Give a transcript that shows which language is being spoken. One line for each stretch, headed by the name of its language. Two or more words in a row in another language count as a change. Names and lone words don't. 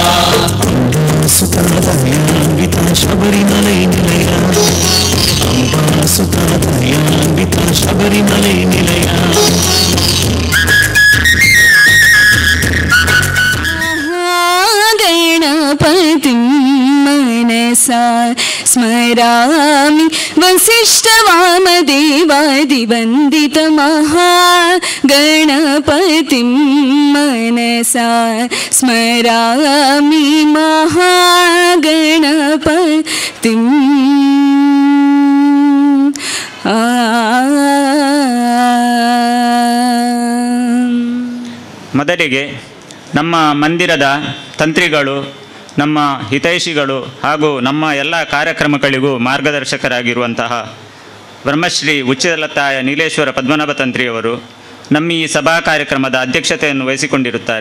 Sanskrit: ಸುತಾದಯಾನ್ವಿತ ಶಬರಿಮಲೈ ನಿಲಯ, ಅಂಬಾ ಸುತಾದಯಾನ್ವಿತ ಶಬರಿಮಲೈ ನಿಲಯ. ಗಣಪತಿಂ मनसा स्मरामि वसिष्ठवामदेवादिवन्दितमहागणपतिं मनसा स्मरामि महागणपतिम्.
Kannada: ಮೊದಲಿಗೆ ನಮ್ಮ ಮಂದಿರದ ತಂತ್ರಿಗಳು, ನಮ್ಮ ಹಿತೈಷಿಗಳು ಹಾಗೂ ನಮ್ಮ ಎಲ್ಲ ಕಾರ್ಯಕ್ರಮಗಳಿಗೂ ಮಾರ್ಗದರ್ಶಕರಾಗಿರುವಂತಹ ಬ್ರಹ್ಮಶ್ರೀ ಉಚ್ಚಿಲತಾಯ ನೀಲೇಶ್ವರ ಪದ್ಮನಾಭ ತಂತ್ರಿಯವರು ನಮ್ಮ ಈ ಸಭಾ ಕಾರ್ಯಕ್ರಮದ ಅಧ್ಯಕ್ಷತೆಯನ್ನು ವಹಿಸಿಕೊಂಡಿರುತ್ತಾರೆ.